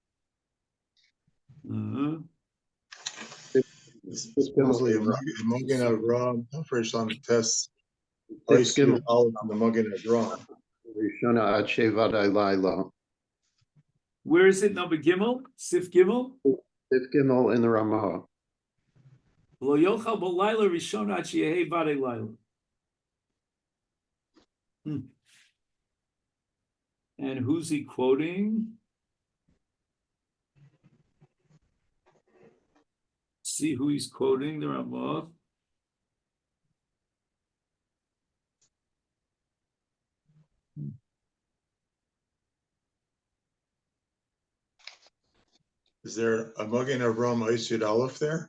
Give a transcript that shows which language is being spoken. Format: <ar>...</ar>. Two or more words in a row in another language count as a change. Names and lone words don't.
<en>It's supposedly a Magen Avram, Fresh Lamed Test, Ois Gimel. Yud Aleph, and the Magen Avram.</en> <he>ראשונה עד שבעד לילה.</he> <en>Where is it? Number Gimel? Sif Gimel? Sif Gimel in the Ramah.</en> <he>לא יאכל בלילה ראשון עד שיהא ודאי לילה.</he> <en>And who's he quoting? See who he's quoting, the Ramah. Is there a Magen Avram Ois Yud Aleph there?</en>